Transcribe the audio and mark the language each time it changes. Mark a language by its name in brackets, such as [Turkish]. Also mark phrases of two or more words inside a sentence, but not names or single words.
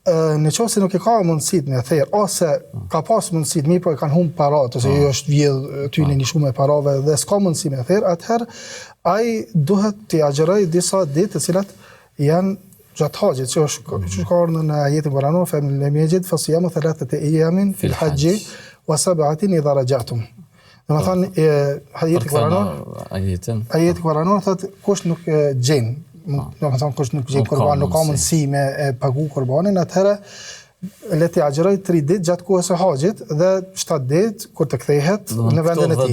[Albanian] në qoftë se nuk e ka mundësit me therë, ose ka pas mundësit, mirë po e kanë humbë parat, ose jo është vjedhë ty në një shumë e parave dhe s'ka mundësi me therë, atëherë ai duhet të agjeroj disa ditë të cilat janë gjatë haqit, që është ka ardhur në ajetin kuranor, [Arabic] "فمن لم يجد فصيام ثلاثة أيام في الحج وسبعة إذا رجعتم." [Albanian] Domethënë ajeti kuranor thotë kush nuk gjen, domethënë kush nuk gjen kurban, nuk ka mundësi me pagu kurbanin, atëherë le të agjeroj 3 ditë gjatë kohës së haxhit dhe 7 ditë kur të kthehet në vendin e tij.